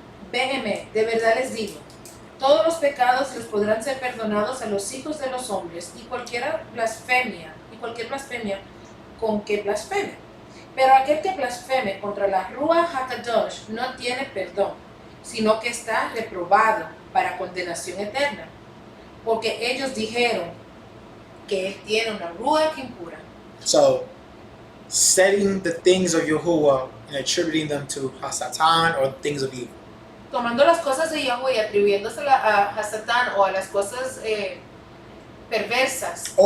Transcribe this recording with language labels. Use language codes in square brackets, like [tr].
[es] Véeme, de verdad les digo, todos los pecados les podrán ser perdonados a los hijos de los hombres y cualquier blasfemia con que blasfeme. Pero aquel que blasfeme contra la Ruach HaKadosh no tiene perdón, sino que está reprobado para condenación eterna. Porque ellos dijeron que él tiene una Ruach impura. [en] So, setting the things of Yahuwah and attributing them to Hasatan or things of evil. [es] Tomando las cosas de Yahweh y atribuyéndoselas a Satán o a las cosas perversas.